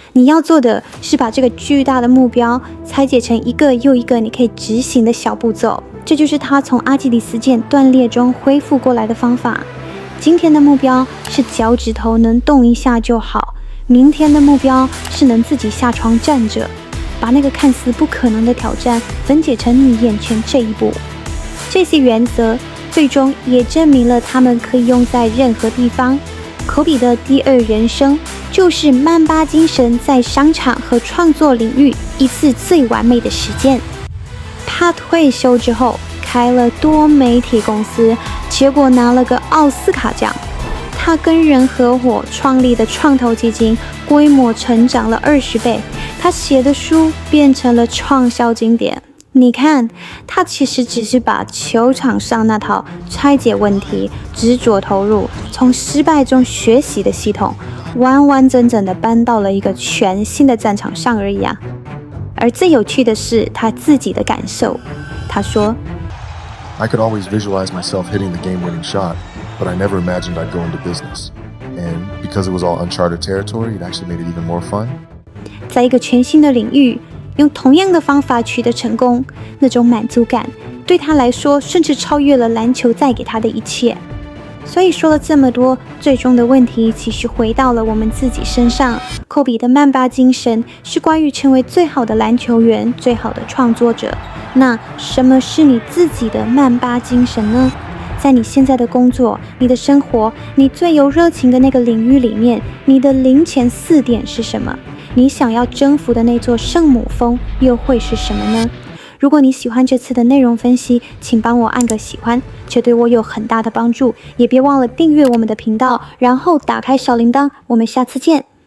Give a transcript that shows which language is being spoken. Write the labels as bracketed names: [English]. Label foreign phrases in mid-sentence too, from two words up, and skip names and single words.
[Chinese] 你要做的是把這個巨大的目標拆解成一個又一個你可以執行的小步驟，這就是他從阿基里斯腱斷裂中恢復過來的方法。今天的目標是腳趾頭能動一下就好，明天的目標是能自己下床站着，把那個看似不可能的挑戰分解成你眼前這一步。這些原則最終也證明了他們可以用在任何地方。科比的第2人生就是曼巴精神在商場和創作領域一次最完美的實踐。他退休之後開了多媒體公司，結果拿了個奧斯卡獎。他跟人合夥創立的創投基金規模成長了20倍，他寫的書變成了暢銷經典。你看，他其實只是把球場上那套拆解問題、執着投入、從失敗中學習的系統，完完整整的搬到了一個全新的戰場上而已啊。而最有趣的是他自己的感受。他說 [English] I could always visualize myself hitting the game-winning shot, but I never imagined I'd go into business. And because it was all uncharted territory, it actually made it even more fun. [Chinese] 在一個全新的領域， 用同樣的方法取得成功，那種滿足感對他來說甚至超越了籃球帶給他的一切。所以說了這麼多，最終的問題其實回到了我們自己身上。科比的曼巴精神是關於成為最好的籃球員、最好的創作者。那什麼是你自己的曼巴精神呢？在你現在的工作、你的生活、你最有熱情的那個領域裡面，你的零前4點是什麼？你想要征服的那座聖母峰又會是什麼呢？如果你喜歡這次的內容分析，請幫我按個喜歡，這對我有很大的幫助。也別忘了訂閱我們的頻道，然後打開小鈴鐺。我們下次見。